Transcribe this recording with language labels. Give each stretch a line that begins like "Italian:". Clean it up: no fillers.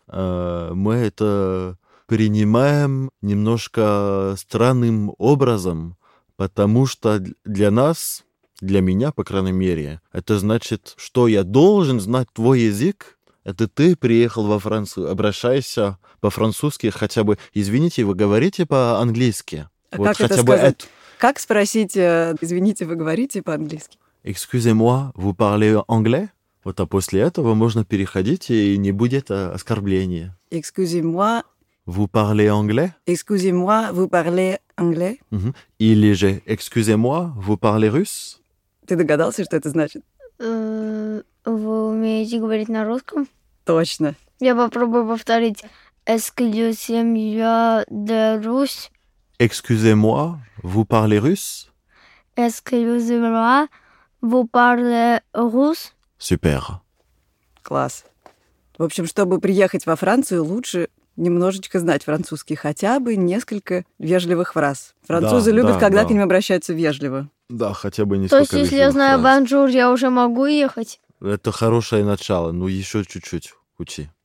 Russian: Мы это принимаем немножко странным образом, потому что для нас, для меня, по крайней мере, это значит, что я должен знать твой язык, это ты приехал во Францию, обращайся по-французски хотя бы. Извините, вы говорите по-английски? А вот как хотя это бы сказать? Это... Как спросить, извините, вы говорите по-английски?
French: Excusez-moi, vous parlez anglais?
Russian: Вот, а после этого можно переходить, и не будет оскорбления.
French: Excusez-moi. Vous parlez anglais? Excusez-moi, vous parlez anglais?
Russian: Угу. Или же,
French: excusez-moi, vous parlez russe?
Russian: Ты догадался, что это значит? Вы умеете говорить на русском? Точно. Я попробую повторить.
French: Excusez-moi, de russe? Excusez-moi, vous parlez russe? Excusez-moi, vous parlez russe?
Russian: Супер. Класс. В общем, чтобы приехать во Францию, лучше немножечко знать французский, хотя бы несколько вежливых фраз. Французы любят, когда к ним обращаются вежливо. Да, хотя бы несколько вежливых фраз. То есть, если я знаю «бонжур», я уже могу ехать? Это хорошее начало, но еще чуть-чуть учи.